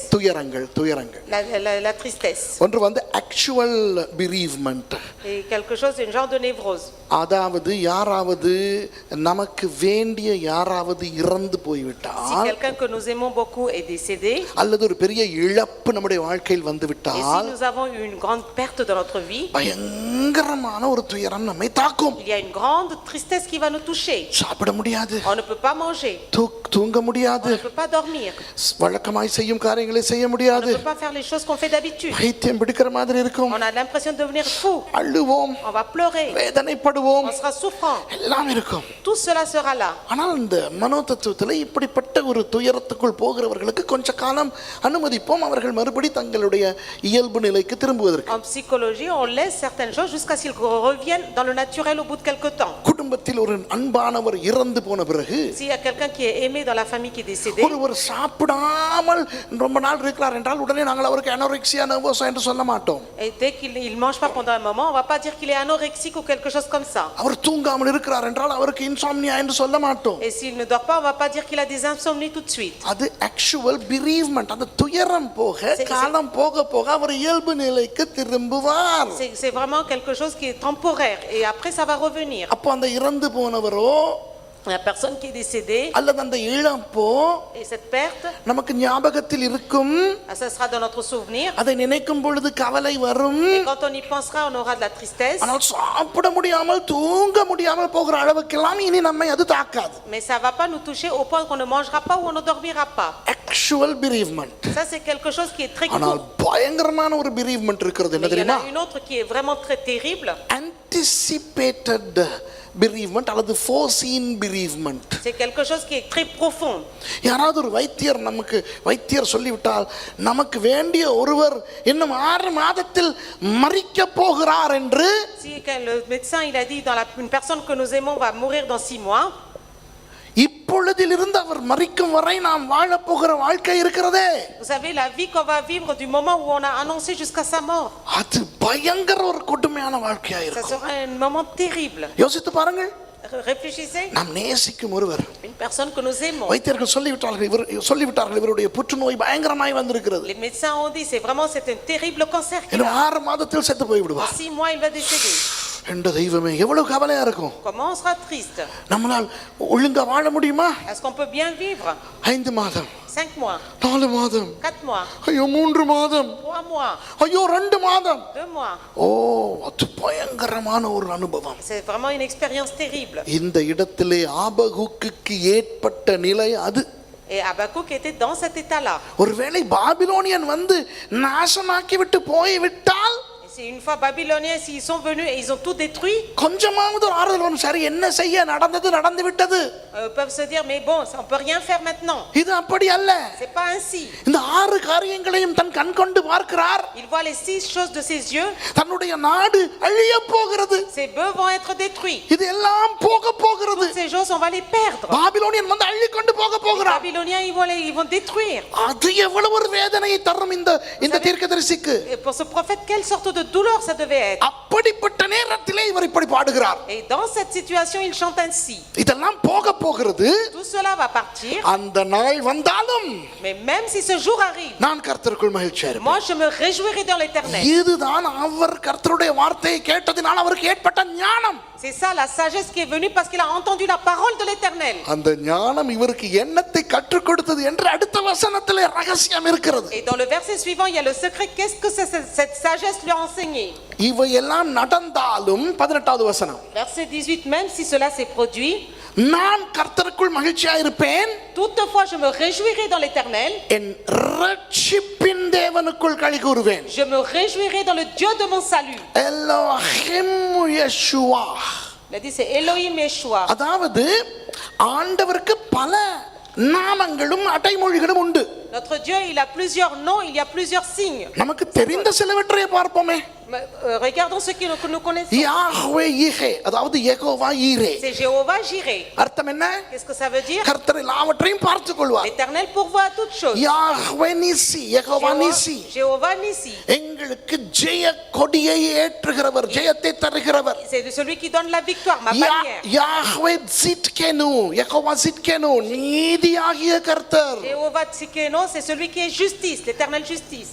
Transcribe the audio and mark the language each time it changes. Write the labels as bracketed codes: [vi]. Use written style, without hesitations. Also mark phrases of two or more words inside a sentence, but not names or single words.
[ta] துயரங்கள். [fr] La tristesse. [ta] ஒன்று வந்து [en] actual bereavement. [fr] Et quelque chose, un genre de névrose. [ta] அதாவது யாராவது நமக்கு வேண்டிய யாராவது இறந்து போய்விட்டால், [fr] Si quelqu'un que nous aimons beaucoup est décédé, [ta] அல்லது ஒரு பெரிய இழப்பு நம்முடைய வாழ்க்கையில் வந்து [fr] et si [ta] விட்டால், [fr] nous avons eu une grande perte dans notre vie, [ta] பயங்கரமான ஒரு துயரம் நம்மை தாக்கும். [fr] il y a une grande tristesse qui va nous toucher. [ta] சாப்பிட முடியாது, [fr] On ne peut pas manger, [ta] தூங்க [fr] on [ta] முடியாது, [fr] ne peut pas dormir, [ta] வழக்கமாய் செய்யும் காரியங்களை செய்ய [fr] on [ta] முடியாது, [fr] ne peut pas faire les choses qu'on fait d'habitude. [ta] பைத்தியம் பிடிக்கிற மாதிரி இருக்கும். [fr] On a l'impression de devenir fou, [ta] அழுவோம், [fr] on va pleurer, [ta] வேதனைப்படுவோம், [fr] on sera souffrant. [ta] எல்லாம் இருக்கும். [fr] Tout cela sera là. [ta] ஆனால் இந்த மனோ தத்துவத்தில் இப்படிப்பட்ட ஒரு துயரத்துக்குள் போகிறவர்களுக்கு கொஞ்ச காலம் அனுமதிப்போம், அவர்கள் மறுபடி தங்களுடைய இயல்பு நிலைக்கு திரும்புவதற்கு. [fr] En psychologie, on laisse certaines choses jusqu'à ce qu'ils reviennent dans le naturel au bout de quelque temps. [ta] குடும்பத்தில் ஒரு அன்பானவர் இறந்து போன பிறகு, [fr] S'il y a quelqu'un qui est aimé dans la famille qui est décédé, [ta] ஒருவர் சாப்பிடாமல் ரொம்ப நாள் இருக்கிறார் என்றால் உடனே நாங்கள் அவருக்கு [en] anorexia nervosa [ta] என்று சொல்ல மாட்டோம். [fr] et dès qu'il ne mange pas pendant un moment, on va pas dire qu'il est anorexique ou quelque chose comme ça. [ta] அவர் தூங்காமல் இருக்கிறார் என்றால் அவருக்கு இன்சாம்னியா என்று சொல்ல மாட்டோம். [fr] Et s'il ne dort pas, on va pas dire qu'il a des insomnies tout de suite. [en] அது actual bereavement. [ta] அந்த துயரம் போக காலம் போக போக அவர் இயல்பு நிலைக்கு திரும்புவார். [fr] C'est vraiment quelque chose qui est temporaire et après ça va revenir. [ta] அப்போ அந்த இறந்து போனவரோ [fr] La personne qui est décédée [ta] அல்லது அந்த இழப்போ [fr] et cette perte, [ta] நமக்கு ஞாபகத்தில் இருக்கும். [fr] ça sera dans notre souvenir. [ta] அதை நினைக்கும் பொழுது கவலை வரும். [fr] Et quand on y pensera, on aura de la tristesse. [ta] ஆனால் சாப்பிட முடியாமல் தூங்க முடியாமல் போகிற அளவுக்கெல்லாம் இனி நம்மை அது தாக்காது. [fr] Mais ça va pas nous toucher au point qu'on ne mangera pas ou on ne dormira pas. [en] actual bereavement. [fr] Ça, c'est quelque chose qui est très [ta] ஆனால் [fr] court. [ta] பயங்கரமான ஒரு bereavement இருக்கிறது. என்ன [fr] Mais il y en [ta] தெரியுமா? [fr] a une autre qui est vraiment très terrible. [en] Anticipated bereavement அல்லது foreseen bereavement. [fr] C'est quelque chose qui est très profond. [ta] யாராவது ஒரு வைத்தியர் சொல்லிவிட்டால் நமக்கு வேண்டிய ஒருவர் இன்னும் 6 மாதத்தில் மரிக்க போகிறார் என்று, [fr] Si le médecin il a dit une personne que nous aimons va mourir dans 6 mois, [ta] இப்பொழுதிலிருந்து அவர் மரிக்கும் வரை நாம் வாழப் போகிற வாழ்க்கை இருக்கிறதே, [fr] vous savez la vie qu'on va vivre du moment où on a annoncé jusqu'à sa mort, [ta] அது பயங்கர ஒரு கொடுமையான வாழ்க்கையா [fr] ça [ta] இருக்கும். [fr] sera un moment terrible. [ta] யோசித்து பாருங்கள். [fr] Réfléchissez, [ta] நாம் நேசிக்கும் ஒருவர், [fr] une personne que nous aimons. [ta] வைத்தியர்கள் சொல்லிவிட்டார்கள் இவருடைய புற்றுநோய் பயங்கரமாய் வந்திருக்கிறது, [fr] Les médecins ont dit c'est un terrible cancer qu'il [ta] இன்னும் [fr] a. [ta] 6 மாதத்தில் செத்து போய் [fr] En [ta] விடுவார். [fr] 6 mois il va décéder. [ta] என்ற தெய்வமே, எவ்வளவு கவலையா இருக்கும். [fr] Comment on sera triste? [ta] நம்மளால் ஒழுங்கா வாழ முடியுமா? [fr] Est-ce qu'on peut bien vivre? [ta] 5 மாதம், [fr] 5 mois, [ta] 4 மாதம், [fr] 4 mois, [ta] ஐயோ 3 மாதம், [fr] 3 mois, [ta] ஐயோ 2 மாதம். [fr] 2 mois. [ta] ஓ, அது பயங்கரமான ஒரு அனுபவம். [fr] C'est vraiment une expérience terrible. [ta] இந்த இடத்திலே ஆபகுக்குக்கு ஏற்பட்ட நிலை அது. [fr] Et Habakkuk était dans cet état-là. [ta] ஒருவேளை பாபிலோனியன் வந்து நாசமாக்கி விட்டு போய் விட்டால், [fr] Et c'est une fois babyloniens s'ils sont venus et ils ont tout détruit, [ta] கொஞ்சமாவது ஒரு ஆறுதல் வரும். சரி, என்ன செய்ய, நடந்து விட்டது. [fr] peuvent se dire mais bon, on peut rien faire maintenant. [ta] இது அப்படி அல்ல. [fr] C'est pas ainsi. [ta] இந்த 6 காரியங்களையும் தன் கண் கொண்டு பார்க்கிறார். [fr] Il voit les 6 choses de ses yeux. [ta] தன்னுடைய நாடு அழிய போகிறது. [fr] Ses bœufs vont être détruits. [ta] இது எல்லாம் போக போகிறது. [fr] Toutes ces choses on va les perdre. [ta] பாபிலோனியன் வந்து அள்ளி கொண்டு போக [fr] Les [ta] போகிறார். [fr] Babyloniens ils vont détruire. [ta] அது எவ்வளவு ஒரு வேதனையை தரும் இந்த தீர்க்கதரிசிக்கு. [fr] Et pour ce prophète, quelle sorte de douleur ça devait être. [ta] அப்படிப்பட்ட நேரத்திலே இவர் இப்படி பாடுகிறார். [fr] Et dans cette situation il chante ainsi. [ta] இதெல்லாம் போக போகிறது. [fr] Tout cela va partir. [ta] அந்த நாள் வந்தாலும், [fr] Mais même si ce jour arrive, [ta] நான் கர்த்தருக்குள் மகிழ்ச்சியா இருப்பேன். [fr] moi je me réjouirai dans l'Éternel. [ta] இதுதான் அவர் கர்த்தருடைய வார்த்தையை கேட்டதினால் அவருக்கு ஏற்பட்ட ஞானம். [fr] C'est ça la sagesse qui est venue parce qu'il a entendu la parole de l'Éternel. [ta] அந்த ஞானம் இவருக்கு எண்ணத்தை கற்றுக் கொடுத்தது என்று அடுத்த வசனத்திலே ரகசியம் இருக்கிறது. [fr] Et dans le verset suivant, il y a le secret. Qu'est-ce que cette sagesse lui a enseigné? [ta] இவையெல்லாம் நடந்தாலும் 18வது வசனம், [fr] Verset 18, même si cela s'est produit, [ta] நான் கர்த்தருக்குள் மகிழ்ச்சியா இருப்பேன், [fr] toutefois je me réjouirai dans l'Éternel. [ta] என் ரட்சிப்பின் தேவனுக்குள் களி கூறுவேன். [fr] Je me réjouirai dans le Dieu de mon salut. [ta] எலோஹிம் யெஷுவா. [fr] Il a dit c'est Elohim Yeshua. [ta] அதாவது ஆண்டவருக்கு பல நாமங்களும் அடைமொழிகளும் உண்டு. [fr] Notre Dieu, il a plusieurs noms, il y a plusieurs signes. [ta] நமக்கு தெரிந்த சிலவற்றை பார்ப்போமே. [fr] Regardons ce que nous connaissons. [ta] யாஹ்வே ஈரே, அதாவது யெகோவா ஈரே. [fr] C'est Jéhovah Jireh. [ta] அர்த்தம் என்ன? [fr] Qu'est-ce que ça veut dire? [ta] கர்த்தர் எல்லாவற்றையும் பார்த்துக் கொள்வார். [fr] L'Éternel pourvoit à toutes choses. [ta] யாஹ்வே நிசி, யெகோவா நிசி. [fr] Jéhovah Nissi. [ta] எங்களுக்கு ஜெய கொடியை ஏற்றுகிறவர், ஜெயத்தை தருகிறவர். [fr] C'est celui qui donne la victoire, ma bannière. [ta] யாஹ்வே ஸிட்கேனு, யெகோவா ஸிட்கேனு, நீதியாகிய கர்த்தர். [fr] Jéhovah Tsikeno, c'est celui qui est justice, l'Éternel justice.